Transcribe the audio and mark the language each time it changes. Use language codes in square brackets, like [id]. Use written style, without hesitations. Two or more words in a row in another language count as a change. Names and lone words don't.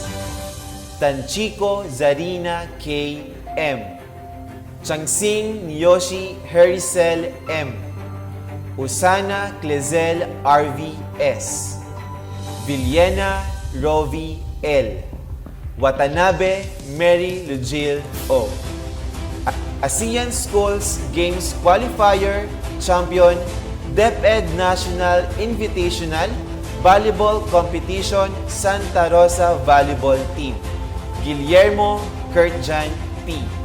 [en] Tanchico Zarina K. M. Changsing Niyoshi Hericel M. Usana Clezel RV S. Villena Rovi L. Watanabe Mary Lugil O. ASEAN Schools Games Qualifier Champion DepEd National Invitational Volleyball Competition Santa Rosa Volleyball Team Guillermo Kurtjan P.